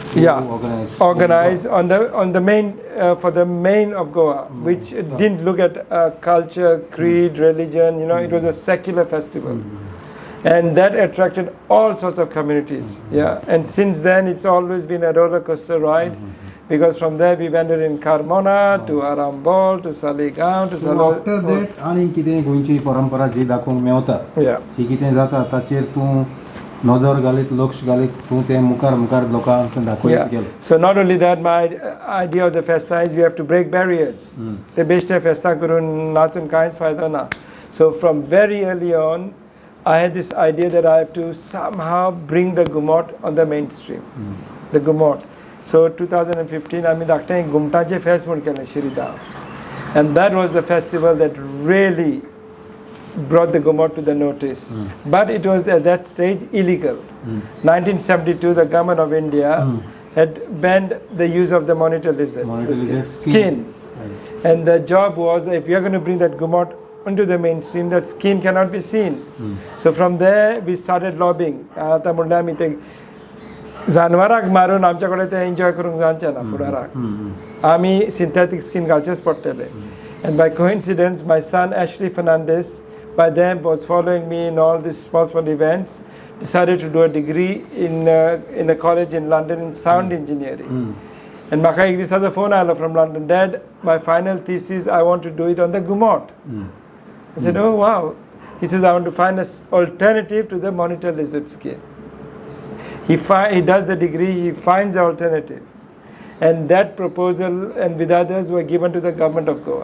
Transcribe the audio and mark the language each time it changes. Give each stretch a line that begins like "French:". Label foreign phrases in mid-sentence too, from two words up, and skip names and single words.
English: organized on the main, for the main of Goa, which didn't look at culture, creed, religion, it was a secular festival. And that attracted all sorts of communities. And since then it's always been a roller coaster ride, because from there we went in Carmona to Arambol to Saligaon to So after that,
Konkani: आणि कितें गोंयची परंपरा जी दाखोवंक मेवता ती कितें जाता ताचेर तूं नजर घालीत लक्ष घालीत तूं तें मुखार लोकांक दाखोवंक गेलो.
English: So not only that, my idea of the festa is we have to break barriers.
Konkani: ते बेश्टे फेस्ता करून नाचून कांयच फायदो ना.
English: So from very early on I had this idea that I have to somehow bring the Gumot on the mainstream. The Gumot.
Konkani: So 2015 आमी धाकटें घुमटाचें फेस्त म्हूण केलें शिरीदा.
English: And that was the festival that really brought the Gumot to the notice. But it was at that stage illegal. 1972 the government of India had banned the use of the monitor lizard, skin. And the job was, if you are going to bring that Gumot into the mainstream, that skin cannot be seen. So from there we started lobbying.
Konkani: आता म्हणलें आमी ते जानवराक मारून आमच्याकडे ते एन्जॉय करूंक जावचें ना फुडाराक. आमी सिंथेटीक स्किन घालचेच पडटलें.
English: And by coincidence, my son Ashley Fernandez, by then was following me in all these small events, decided to do a degree in a college in London in sound engineering. And
Konkani: म्हाका एक दिसाचो
English: phone आयलो from London, Dad, my final thesis, I want to do it on the Gumot. I said, oh wow. He says, I want to find an alternative to the monitor lizard skin. He does the degree, he finds the alternative. And that proposal and with others were given to the government of Goa.